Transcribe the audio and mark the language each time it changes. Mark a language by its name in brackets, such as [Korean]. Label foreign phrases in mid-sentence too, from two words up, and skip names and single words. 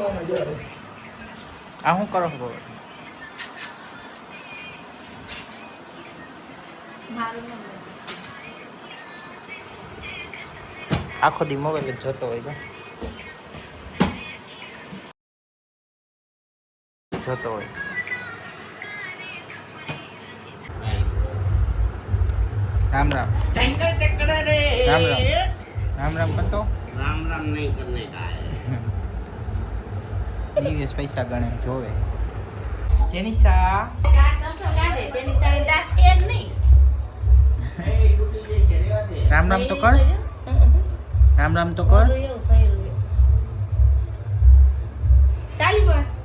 [Gujarati] આ શું કરો છો? આખો દી મોબાઈલ જ જોતો હોય. જોતો હોય. [Hindi] राम राम राम राम राम राम कर तो राम राम नहीं करने का है। [Gujarati] દિવસ પૈસા ગણે જોવે. જેનિસા રામ રામ તો કર. રામ રામ તો કર. તાલી પર